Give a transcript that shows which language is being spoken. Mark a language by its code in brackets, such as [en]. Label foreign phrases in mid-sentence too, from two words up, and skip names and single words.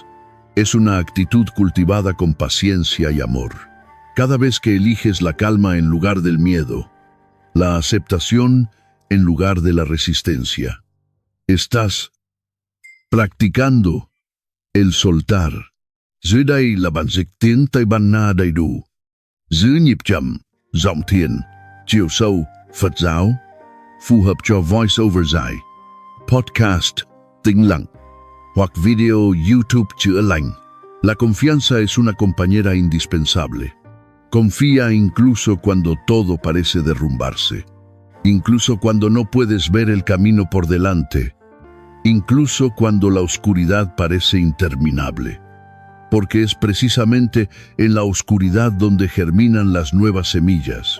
[es] Es una actitud cultivada con paciencia y amor. Cada vez que eliges la calma en lugar del miedo, la aceptación en lugar de la resistencia, estás practicando el soltar. [vi] Dưới đây là bản dịch tiếng Tây Ban Nha đầy đủ, giữ nhịp chậm, giọng thiền, chiều sâu, Phật giáo, phù hợp cho voice-over dài, podcast, tĩnh lặng, hoặc video YouTube chữa lành. [es] La confianza es una compañera indispensable. Confía incluso cuando todo parece derrumbarse, incluso cuando no puedes ver el camino por delante, incluso cuando la oscuridad parece interminable. Porque es precisamente en la oscuridad donde germinan las nuevas semillas.